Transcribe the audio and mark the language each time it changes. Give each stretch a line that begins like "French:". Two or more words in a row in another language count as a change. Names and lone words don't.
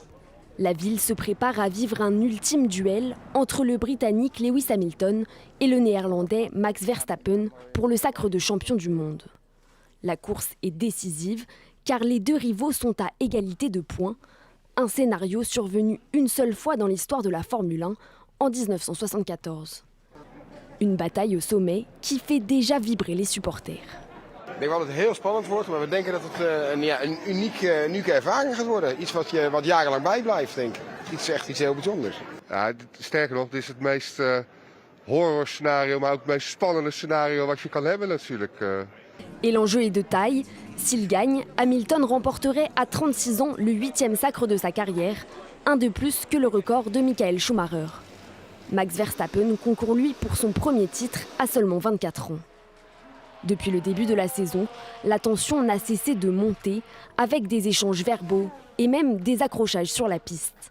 French: La ville se prépare à vivre un ultime duel entre le Britannique Lewis Hamilton et le Néerlandais Max Verstappen pour le sacre de champion du monde. La course est décisive car les deux rivaux sont à égalité de points, un scénario survenu une seule fois dans l'histoire de la Formule 1 en 1974. Une bataille au sommet qui fait déjà vibrer les supporters.
Dutch: Ik denk wel dat het heel spannend wordt, maar we denken dat het een unieke ervaring gaat worden. Iets wat jarenlang bijblijft, denk ik. Echt iets heel bijzonders. Ja, sterker nog, dit is het meest horrorscenario, maar ook het meest spannende scenario wat je kan hebben natuurlijk.
French: Et l'enjeu est de taille. S'il gagne, Hamilton remporterait à 36 ans le 8e sacre de sa carrière, un de plus que le record de Michael Schumacher. Max Verstappen concourt lui pour son premier titre à seulement 24 ans. Depuis le début de la saison, la tension n'a cessé de monter avec des échanges verbaux et même des accrochages sur la piste.